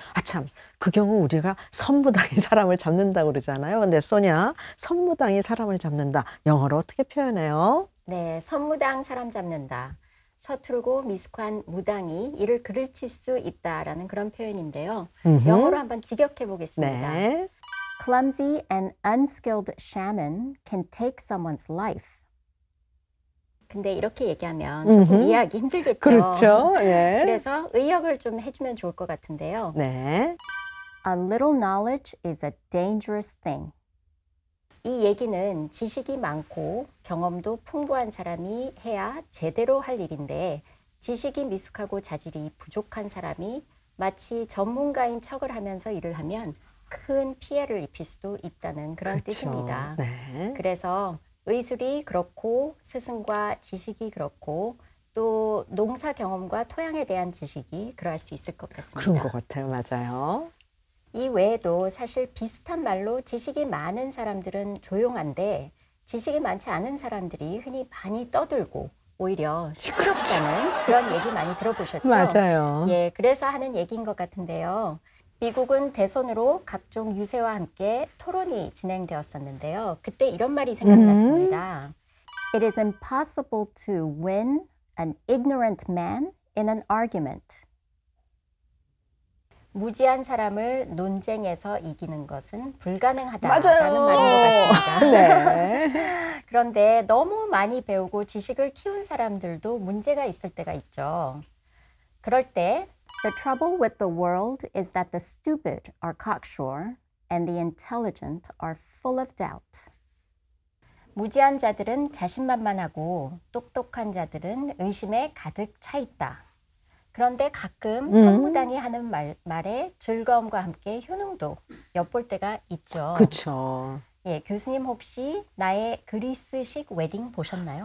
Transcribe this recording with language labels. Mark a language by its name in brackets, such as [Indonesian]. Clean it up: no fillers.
[Korean] 아참, 그 경우 우리가 선무당이 사람을 잡는다고 그러잖아요. 근데 소냐, 선무당이 사람을 잡는다. 영어로 어떻게 표현해요? 네, 선무당 사람 잡는다. 서투르고 미숙한 무당이 이를 그를 칠 수 있다라는 그런 표현인데요. 영어로 한번 직역해 보겠습니다. 네. [English] Clumsy and unskilled shaman can take someone's life. [Korean] 근데 이렇게 얘기하면 조금 이해하기 힘들겠죠. 그렇죠. 네. 그래서 의역을 좀 해주면 좋을 것 같은데요. 네. [English] A little knowledge is a dangerous thing. [Korean] 이 얘기는 지식이 많고 경험도 풍부한 사람이 해야 제대로 할 일인데, 지식이 미숙하고 자질이 부족한 사람이 마치 전문가인 척을 하면서 일을 하면 큰 피해를 입힐 수도 있다는 그런 그렇죠. 뜻입니다. 네. 그래서 의술이 그렇고 스승과 지식이 그렇고 또 농사 경험과 토양에 대한 지식이 그러할 수 있을 것 같습니다. 그런 것 같아요. 맞아요. 이 외에도 사실 비슷한 말로 지식이 많은 사람들은 조용한데 지식이 많지 않은 사람들이 흔히 많이 떠들고 오히려 시끄럽다는 그런 얘기 많이 들어보셨죠? 맞아요. 예, 그래서 하는 얘기인 것 같은데요. 미국은 대선으로 각종 유세와 함께 토론이 진행되었었는데요. 그때 이런 말이 생각났습니다. [English] It is impossible to win an ignorant man in an argument. [Korean] 무지한 사람을 논쟁에서 이기는 것은 불가능하다라는 말인 것 같습니다. 네. 그런데 너무 많이 배우고 지식을 키운 사람들도 문제가 있을 때가 있죠. 그럴 때 [English] The trouble with the world is that the stupid are cocksure and the intelligent are full of doubt. [Korean] 무지한 자들은 자신만만하고 똑똑한 자들은 의심에 가득 차 있다. 그런데 가끔 선무당이 하는 말에 즐거움과 함께 효능도 엿볼 때가 있죠. 그렇죠. 예, 교수님 혹시 나의 그리스식 웨딩 보셨나요?